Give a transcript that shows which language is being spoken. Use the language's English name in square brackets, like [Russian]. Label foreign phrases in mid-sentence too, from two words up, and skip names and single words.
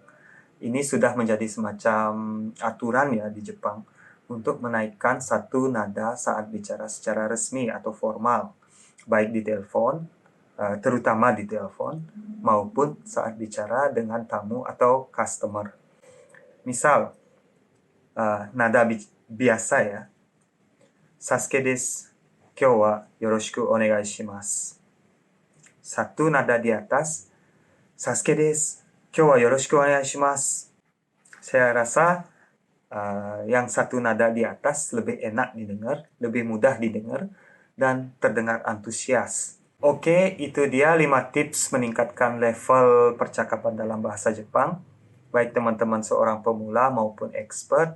[Indonesian] Ini sudah menjadi semacam aturan ya di Jepang untuk menaikkan satu nada saat bicara secara resmi atau formal, baik di telepon, terutama di telepon, maupun saat bicara dengan tamu atau customer. Misal, nada biasa ya. [Japanese] サスケです。今日はよろしくお願いします. [Indonesian] Satu nada di atas. [Japanese] サスケです。今日はよろしくお願いします. [Indonesian] Saya rasa yang satu nada di atas lebih enak didengar, lebih mudah didengar, dan terdengar antusias. Oke, itu dia 5 tips meningkatkan level percakapan dalam bahasa Jepang. Baik teman-teman seorang pemula maupun expert.